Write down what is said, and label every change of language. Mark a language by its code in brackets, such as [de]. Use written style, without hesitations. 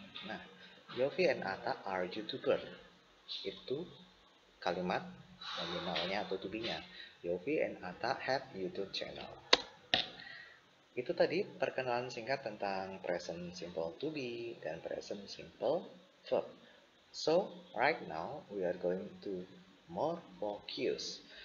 [en] Nah, Yofi and Ata are YouTuber. [id] Itu kalimat nominalnya atau to be-nya. [en] Yofi and Ata have YouTube channel. [id] Itu tadi perkenalan singkat tentang present simple to be dan present simple verb. [en] So, right now we are going to more focus.